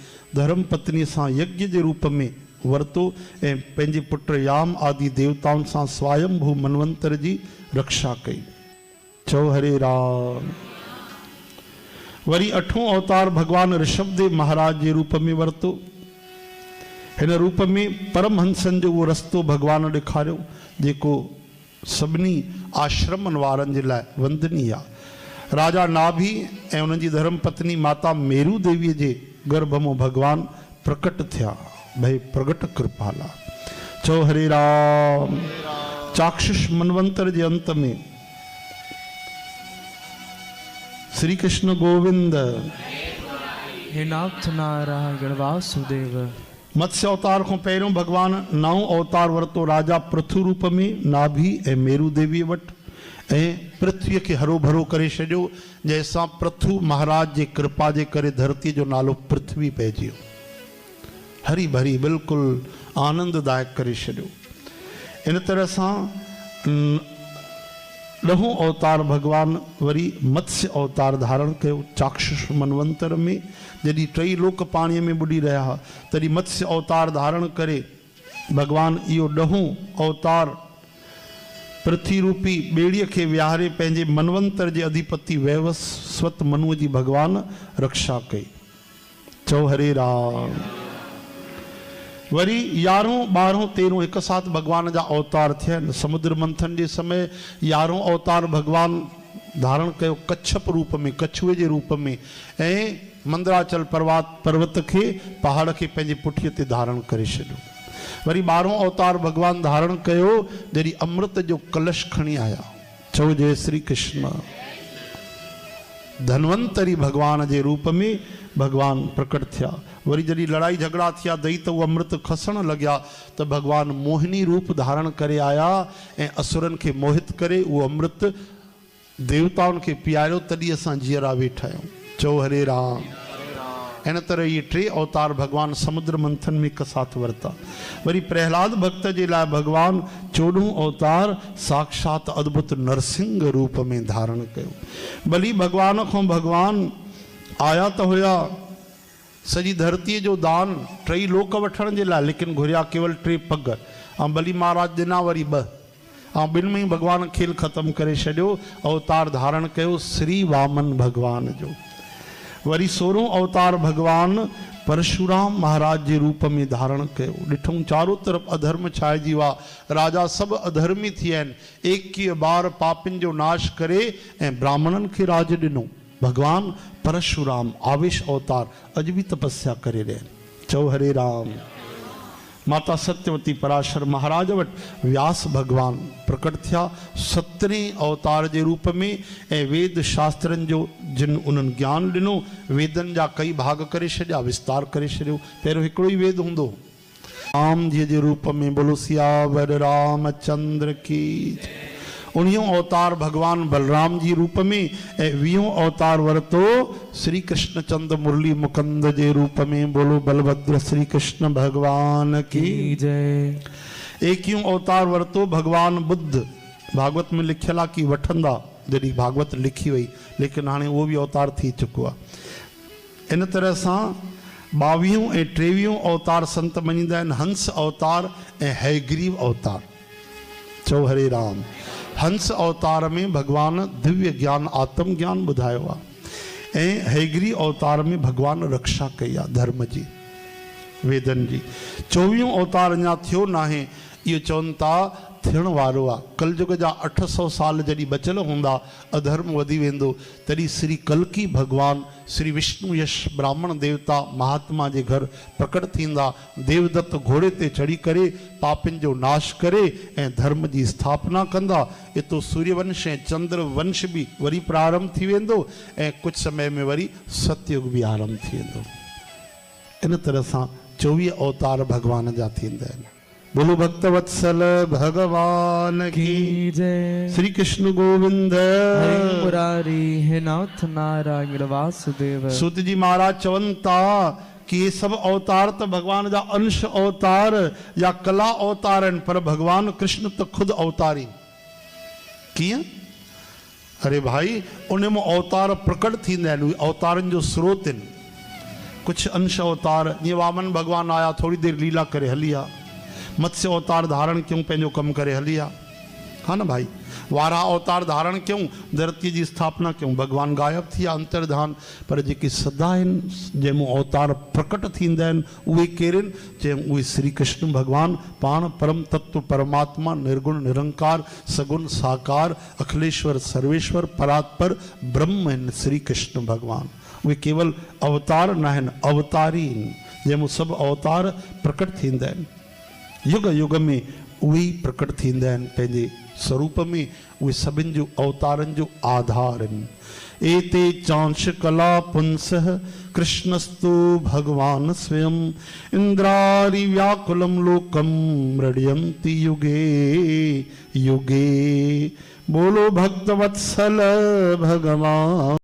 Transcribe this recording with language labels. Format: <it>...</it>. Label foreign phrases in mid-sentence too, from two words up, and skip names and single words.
<sd>धर्म पत्नी सां यज्ञ जे रूप में वरतो ऐं पंहिंजे पुट याम आदि देवताउनि सां स्वयंभू मनवंतर जी रक्षा कई। चओ हरे राम। वरी अठों अवतार भगवान ऋषभदेव महाराज जे रूप में वरतो। हिन रूप में परमहंसन जो वो रस्तो भगवान ॾेखारियो जेको सभिनी आश्रमनि वारनि जे लाइ वंदनीय आहे। राजा नाभि ऐं उन्हनि जी धर्म पत्नी माता मेरू देवीअ जे गर्भ में भगवान प्रकट थिया।</sd> <hi>भई प्रगट कृपाला।</hi> <sd>चओ हरे राम। चाक्षुष मनवंतर जे अंत में श्री कृष्ण गोविंद। हे नाथ नारायण वासुदेव। मत्स्य अवतार को पहिरियों भगवान 9 अवतार वरतो राजा पृथु रूप में नाभि ऐं मेरू देवी वटि ऐं पृथ्वी के हरो भरो करे छॾियो जैसा पृथु महाराज जे कृपा जे करे धरती जो नालो पृथ्वी पइजी वियो। हरी भरी बिल्कुल आनंददायक करे छॾियो। इन तरह सां 9 अवतार भगवान वरी मत्स्य अवतार धारण कयो चाक्षुष मनवंतर में। जॾहिं 3 लोक पाणीअ में बुॾी रहिया हुआ तॾहिं मत्स्य अवतार धारण करे भगवान इहो 9हों अवतार पृथ्वी रूपी ॿेड़ीअ खे विहारे पंहिंजे मनवंतर जे अधिपति वैवस्वत मनुअ जी भगवान रक्षा कई। चओ हरे राम। वरी 11, 12, 13</sd> <hi>एक साथ</hi> <sd>भगवान जा अवतार थिया। समुद्र मंथन के समय 11हों अवतार भगवान धारण कयो कच्छप रूप में,</sd> <hi>कछुए के रूप में</hi> <sd>ऐं मंदराचल पर्वत के पहाड़ के पंहिंजे पुठीअ ते धारण करे छॾियो। वरी 12हों अवतार भगवान धारण कयो जॾहिं अमृत जो कलश खणी आया। चओ जय श्री कृष्ण। धन्वंतरी भगवान के रूप में भगवान प्रकट थिया। वरी जॾहिं लड़ाई झगड़ा थिया दई तो वो अमृत खसण लग्या तो भगवान मोहिनी रूप धारण करे आया ऐं असुरन के मोहित करे वो अमृत देवताउन के पियारियो। तॾहिं असां जीअरा वेठा आहियूं। चओ हरे राम। इन तरह ये 3 अवतार भगवान समुद्र मंथन में</sd> <hi>एक साथ</hi> <sd>वरता। वरी प्रहलाद भक्त जे लाइ भगवान 14हों अवतार साक्षात अद्भुत नरसिंह रूप में धारण कयो। भली भगवान को भगवान आया तो हुआ सजी धरती जो दान 3 लोक वठण जे लाइ, लेकिन घुरिया केवल 3 पग ऐं बली महाराज ॾिना वरी 2 ऐं 2 में ही भगवान खेल खत्म करे छॾियो। अवतार धारण कयो श्री वामन भगवान जो। वरी 16हों अवतार भगवान परशुराम महाराज के रूप में धारण कयो। ॾिठूं चारों तरफ अधर्म छाइजी विया, राजा सब अधर्मी थी विया आहिनि। 21 बार पापिन जो नाश करे ऐं ब्राह्मणन के राज ॾिनो। भगवान परशुराम आवेश अवतार अज भी तपस्या करे रहे। चओ हरे राम। माता सत्यवती पराशर महाराज वट व्यास भगवान प्रकट थिया 17 अवतार के रूप में ऐं वेद शास्त्रन जो जिन उन्हनि ज्ञान ॾिनो। वेदन जा कई भाग करे छॾिया, विस्तार करे छॾियो। पहिरियों हिकिड़ो ही वेद हूंदो राम जी जे रूप में।</sd> <hi>बोलो सियावर रामचंद्र की।</hi> <sd>19हों अवतार भगवान बलराम जी रूप में ऐं 20हों अवतार वरतो श्री कृष्ण चंद्र मुरली मुकंद जे रूप में।</sd> <hi>बोलो बलभद्र श्री कृष्ण भगवान की जय।</hi> <sd>21हों अवतार वरतो भगवान बुद्ध। भागवत में लिखियल आहे कि वठंदा जॾहिं भागवत लिखी वई, लेकिन हाणे उहो भी अवतार थी चुको आहे। इन तरह सां 22हों ऐं 23हों अवतार संत मञींदा आहिनि हंस अवतार ऐं हयग्रीव अवतार। चओ हरे राम। हंस अवतार में भगवान दिव्य ज्ञान आत्म ज्ञान बुधायो आहे ऐं हयग्रीव अवतार में भगवान रक्षा कई आहे धर्म जी, वेदन जी। 24हों अवतार अञा थियो नाहे, इहो चवनि था थियण वारो आहे। कलयुग जा 800 साल जॾहिं बचियल हूंदा, अधर्म वधी वेंदो, तॾहिं श्री कल्की भगवान श्री विष्णु यश ब्राह्मण देवता महात्मा जे घर प्रकट थींदा। देवदत्त घोड़े ते चढ़ी करे पापिन जो नाश करे ऐं धर्म जी स्थापना कंदा। इतो सूर्यवंश ऐं चंद्र वंश भी वरी प्रारंभ थी वेंदो ऐं कुछ समय में वरी सतयुग भी आरंभ थी वेंदो। इन तरह सां 24 अवतार भगवान जा थींदा आहिनि।</sd> <hi>बोलो भक्त वत्सल भगवान की जय।</hi> <sd>श्री कृष्ण गोविंद। हरे मुरारी हे नाथ नारायण वासुदेव। सूत जी महाराज चवनि था कि ये सब अवतार तो भगवान जा अंश अवतार या कला अवतार आहिनि, पर भगवान कृष्ण तो खुद अवतारी। कीअं? अरे भाई उन में अवतार प्रकट थींदा आहिनि, अवतारनि जो स्रोत आहिनि। कुछ अंश अवतार ये वामन भगवान आया थोड़ी देर लीला करे हलिया, मत्स्य अवतार धारण क्यों पंहिंजो कम करे हलिया, हाँ ना भाई। वारा अवतार धारण क्यों धरती जी स्थापना क्यों, भगवान गायब थी अंतर्धान। पर जेके सदा जंहिंमो अवतार प्रकट थींदा आहिनि उहे केरनि, जंहिं उहे श्री कृष्ण भगवान पाण परम तत्व परमात्मा निर्गुण निरंकार सगुण साकार अखिलेश्वर सर्वेश्वर परात्पर ब्रह्म आहिनि श्री कृष्ण भगवान। उहे केवल अवतार न आहिनि, अवतारी आहिनि, जंहिंमो सभु अवतार प्रकट थींदा आहिनि। युग युग में उहे प्रकट थींदा आहिनि पंहिंजे स्वरूप में, उहे सभिनि जो अवतारनि जो आधार आहिनि।</sd> <sa>एते चांश कला पुंसः कृष्णस्तु भगवान स्वयं इंद्रारि व्याकुलं लोकं मृड्यन्ति युगे युगे।</sa> <hi>बोलो भक्तवत्सल भगवान।</hi>